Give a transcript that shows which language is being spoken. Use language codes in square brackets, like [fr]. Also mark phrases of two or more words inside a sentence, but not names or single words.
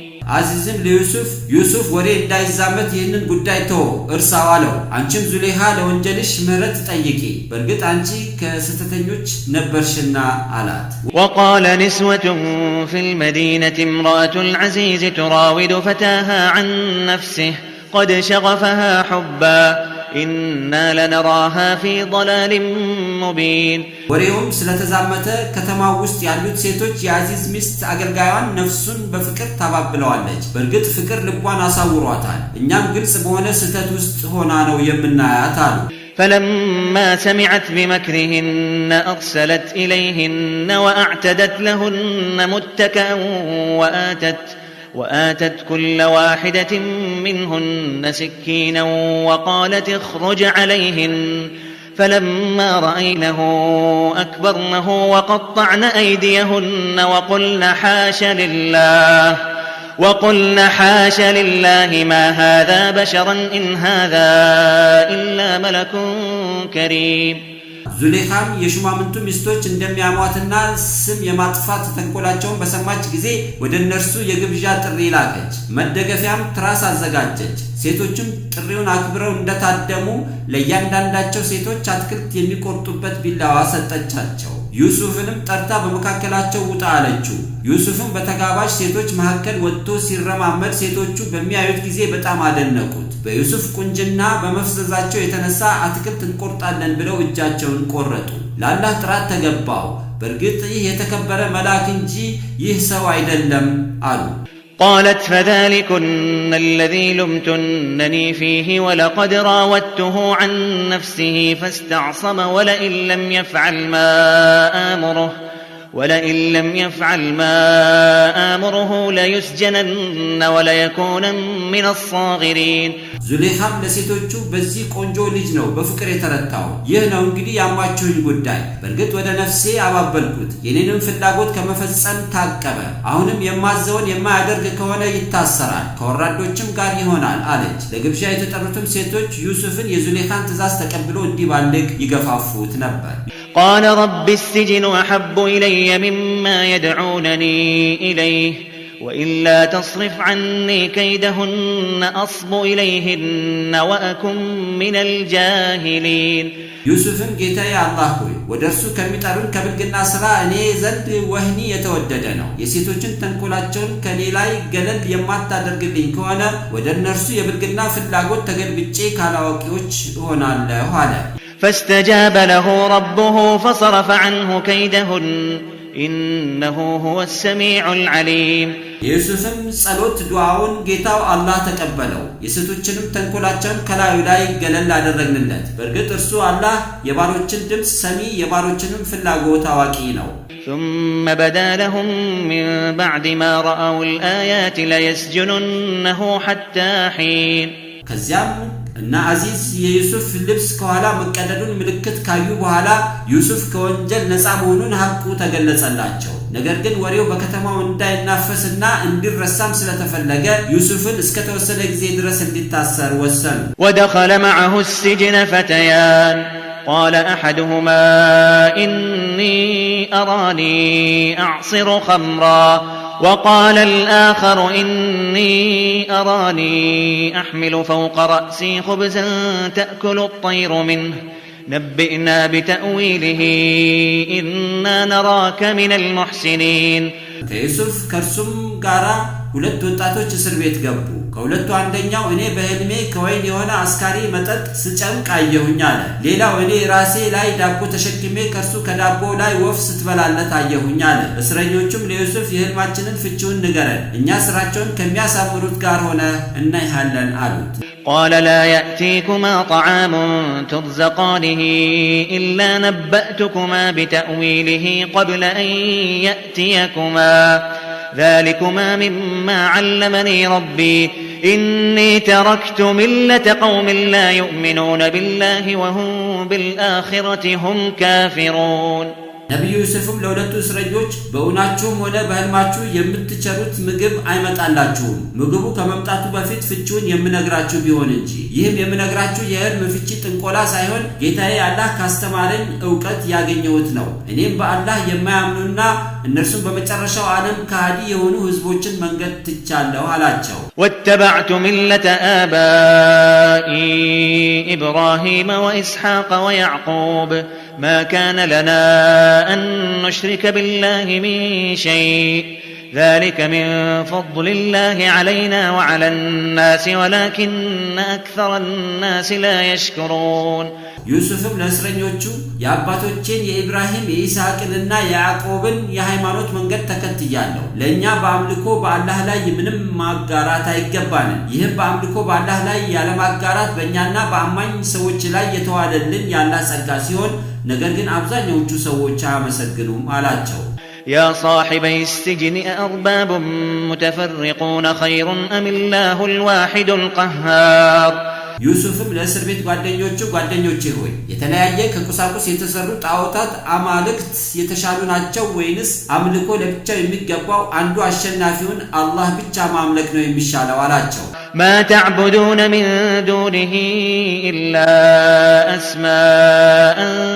[am] አዚዝም ለዩሱፍ ዩሱፍ ወሬ እንዳይዛመት ይህንን ጉዳይ ተው እርሳው አለው አንቺም ዙሌሃ ለወንጀልሽ ምህረት ጠይቂ በእርግጥ አንቺ ከስተተኞች ነበርሽና አላት [ar] وقال نسوة في المدينة امرأة العزيز تراود فتاها عن نفسه قد شغفها حبا إنا لنراها في ضلال مبين [am] ወሬውም ስለተዛመተ ከተማው ውስጥ ያሉት ሴቶች የአዚዝ ሚስት አገልጋዩን ነፍሱን በፍቅር ታባብለዋለች በእርግጥ ፍቅር ልቧን አሳውሯታል እኛም ግልጽ በሆነ ስህተት ውስጥ ሆና ነው የምናያት አሉ [ar] فلما سمعت بمكرهن أرسلت إليهن وأعتدت لهن متكأ وآتت كل واحدة منهن سكينا وقالت اخرج عليهن فلما رأينه أكبرنه وقطعن أيديهن وقلن حاش لله ما هذا بشرا إن هذا إلا ملك كريم [am] ዙሌሃም የሹማምንቱ ሚስቶች እንደሚያሟትና ስም የማጥፋት ተንኮላቸውን በሰማች ጊዜ ወደ እነርሱ የግብዣ ጥሪ ላከች መደገፊያም ትራስ አዘጋጀች ሴቶችም ጥሪውን አክብረው እንደታደሙ ለእያንዳንዳቸው ሴቶች አትክልት የሚቆርጡበት ቢላዋ ሰጠቻቸው። ዩሱፍንም ጠርታ በመካከላቸው ውጣ አለችው። ዩሱፍም በተጋባዥ ሴቶች መካከል ወጥቶ ሲረማመድ ሴቶቹ በሚያዩት ጊዜ በጣም አደነቁት። በዩሱፍ ቁንጅና በመፍዘዛቸው የተነሳ አትክልት እንቆርጣለን ብለው እጃቸውን ቆረጡ። ለአላህ ጥራት ተገባው፣ በእርግጥ ይህ የተከበረ መልአክ እንጂ ይህ ሰው አይደለም አሉ። [ar] قالت فذلكن الذي لمتنني فيه ولقد راودته عن نفسه فاستعصم ولئن لم يفعل ما آمره ليسجنن وليكون من الصاغرين [am] ዙሌኻም ለሴቶቹ በዚህ ቆንጆ ልጅ ነው በፍቅር የተረታው። ይህ ነው እንግዲህ ያማችሁኝ ጉዳይ። በእርግጥ ወደ ነፍሴ አባበልኩት፣ የኔንም ፍላጎት ከመፈጸም ታቀበ። አሁንም የማዘውን የማያደርግ ከሆነ ይታሰራል፣ ከወራዶችም ጋር ይሆናል አለች። ለግብዣ የተጠሩትም ሴቶች ዩሱፍን የዙሌኻን ትእዛዝ ተቀብሎ እንዲባልግ ይገፋፉት ነበር። [ar] قال رب السجن أحب إلي مما يدعونني إليه وإلا تصرف عني كيدهن أصب إليهن وأكن من الجاهلين [am] ዩሱፍን ጌታዬ አላህ ሆይ ወደ እርሱ ከሚጠሩን ከብልግና ስራ እኔ ዘንድ ወህኒ የተወደደ ነው። የሴቶችን ተንኮላቸውን ከኔ ላይ ገለል የማታደርግልኝ ከሆነ ወደ እነርሱ የብልግና ፍላጎት ተገልብጬ ካላዋቂዎች እሆናለሁ አለ። [ar] فاستجاب له ربه فصرف عنه كيدهن إنه هو السميع العليم [am] የዩሱፍም ጸሎት ዱዓውን ጌታው አላህ ተቀበለው። የሴቶችንም ተንኮላቸውን ከላዩ ላይ ገለል አደረግንለት። በእርግጥ እርሱ አላህ የባሮችን ድምፅ ሰሚ፣ የባሮችንም ፍላጎት አዋቂ ነው። [ar] ثم بدا لهم من بعد ما رأوا الآيات ليسجننه حتى حين [am] ከዚያም እና አዚዝ የዩሱፍ ልብስ ከኋላ መቀደዱን ምልክት ካዩ በኋላ ዩሱፍ ከወንጀል ነፃ መሆኑን ሐቁ ተገለጸላቸው። ነገር ግን ወሬው በከተማው እንዳይናፈስና እንዲረሳም ስለተፈለገ ዩሱፍን እስከ ተወሰነ ጊዜ ድረስ እንዲታሰር ወሰኑ። [ar] ودخل معه السجن فتيان قال أحدهما إني أراني أعصر خمرا وقال الآخر إني أراني أحمل فوق رأسي خبزا تأكل الطير منه نبئنا بتأويله إنا نراك من المحسنين [am] ከዩሱፍ ከርሱም ጋራ ሁለት ወጣቶች እስር ቤት ገቡ። ከሁለቱ አንደኛው እኔ በህልሜ ከወይን የሆነ አስካሪ መጠጥ ስጨምቅ አየሁኝ አለ። ሌላው እኔ ራሴ ላይ ዳቦ ተሸክሜ ከርሱ ከዳቦ ላይ ወፍ ስትበላለት አየሁኝ አለ። እስረኞቹም ለዩሱፍ የህልማችንን ፍቺውን ንገረን፣ እኛ ስራቸውን ከሚያሳምሩት ጋር ሆነ እናይሃለን አሉት። [ar] قال لا يأتيكما طعام ترزقانه إلا نبأتكما بتأويله قبل أن يأتيكما ذلكما مما علمني ربي إني تركت ملة قوم لا يؤمنون بالله وهم بالآخرة هم كافرون [am] ነብዩ ዩሱፍም ለሁለቱ እስረኞች በእውናችሁም ሆነ በህልማችሁ የምትቸሩት ምግብ አይመጣላችሁም፣ ምግቡ ከመምጣቱ በፊት ፍቺውን የምነግራችሁ ቢሆን እንጂ። ይህም የምነግራችሁ የህልም ፍቺ ጥንቆላ ሳይሆን ጌታዬ አላህ ካስተማረኝ ዕውቀት ያገኘሁት ነው። እኔም በአላህ የማያምኑና እነርሱም በመጨረሻው ዓለም ከሃዲ የሆኑ ህዝቦችን መንገድ ትቻለሁ አላቸው። [ar] واتبعت ملة آبائي إبراهيم وإسحاق ويعقوب ما كان لنا أن نشرك بالله من شيء ذلك من فضل الله علينا وعلى الناس ولكن أكثر الناس لا يشكرون [am] ዩሱፍም ለእስረኞቹ የአባቶቼን የኢብራሂም የኢስሐቅንና የያዕቆብን የሃይማኖት መንገድ ተከትያለሁ። ለእኛ በአምልኮ በአላህ ላይ ምንም ማጋራት አይገባንም። ይህም በአምልኮ በአላህ ላይ ያለማጋራት በእኛና በአማኝ ሰዎች ላይ የተዋለልን ያላህ ጸጋ ሲሆን ነገር ግን አብዛኛዎቹ ሰዎች አያመሰግኑም አላቸው። [ar] يا صاحبي السجن أأرباب متفرقون خير أم الله الواحد القهار [am] ዩሱፍም ለእስር ቤት ጓደኞቼ ሆይ የተለያየ ከቁሳቁስ የተሰሩ ጣዖታት አማልክት የተሻሉ ናቸው ወይንስ አምልኮ ለብቻው የሚገባው አንዱ አሸናፊውን አላህ ብቻ ማምለክ ነው የሚሻለው አላቸው። [ar] ما تعبدون من دونه إلا أسماء